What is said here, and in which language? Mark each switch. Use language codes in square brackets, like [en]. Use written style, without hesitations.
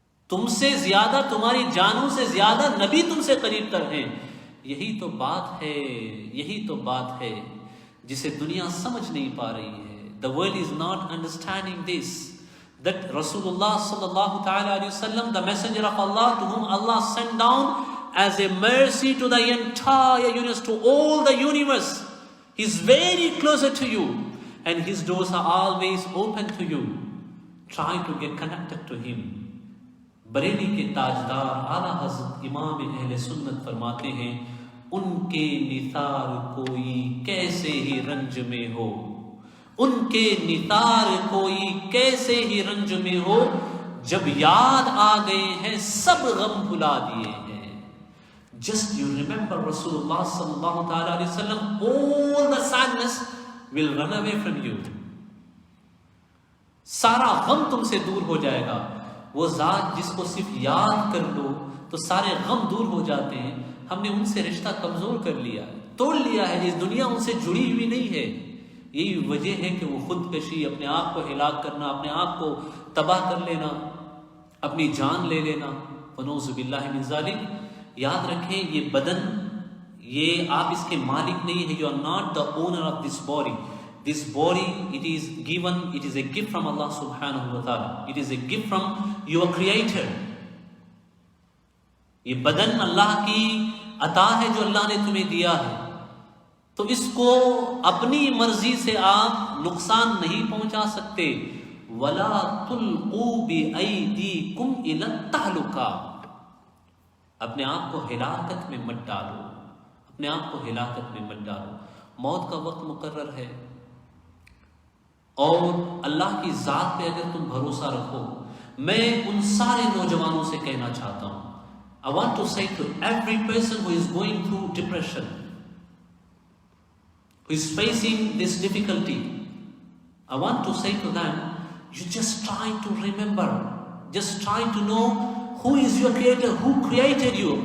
[ur] تم سے زیادہ, تمہاری جانوں سے زیادہ نبی تم سے قریب تر ہیں. یہی تو بات ہے, یہی تو بات ہے جسے دنیا سمجھ نہیں پا رہی ہے. [en] The world is not understanding this. That Rasulullah sallallahu ta'ala alayhi wa sallam, the messenger of Allah, to whom Allah sent down as a mercy to the entire universe, to all the universe. He's very closer to you and His doors are always open to you. Try to get connected to Him. [ur] Bareilly کے تاجدار اعلیٰ حضرت امام اہل سنت فرماتے ہیں, ان کے نثار کوئی کیسے ہی رنج میں ہو, ان کے نثار کوئی کیسے ہی رنج میں ہو, جب یاد آ گئے ہیں سب غم بھلا دیے ہیں. [en] Just you remember Rasulullah sallallahu ta'ala alayhi wa sallam, all the sadness will run away from you. [ur] سارا غم تم سے دور ہو جائے گا. وہ ذات جس کو صرف یاد کر لو تو سارے غم دور ہو جاتے ہیں. ہم نے ان سے رشتہ کمزور کر لیا, توڑ لیا ہے. اس دنیا ان سے جڑی ہوئی نہیں ہے. یہی وجہ ہے کہ وہ خودکشی, اپنے آپ کو ہلاک کرنا, اپنے آپ کو تباہ کر لینا, اپنی جان لے لینا. ونعوذ باللہ من ذالک. یاد رکھیں یہ بدن, یہ آپ اس کے مالک نہیں ہیں. [en] You are not the owner of this body. This body, it is given, it is a gift from Allah subhanahu wa ta'ala. It is a gift from your creator. [ur] یہ بدن اللہ کی عطا ہے جو اللہ نے تمہیں دیا ہے. تو اس کو اپنی مرضی سے آپ نقصان نہیں پہنچا سکتے. [ar] وَلَا تُلْقُوا بِأَيْدِيكُمْ إِلَى التَّهْلُكَةِ. [ur] اپنے آپ کو ہلاکت میں مت ڈالو, اپنے آپ کو ہلاکت میں مت ڈالو. موت کا وقت مقرر ہے اور اللہ کی ذات پہ اگر تم بھروسہ رکھو. میں ان سارے نوجوانوں سے کہنا چاہتا ہوں, [en] I want to say to every person who is going through depression, who is facing this difficulty, I want to say to them you just try to remember, just try to know who is your creator, who created you.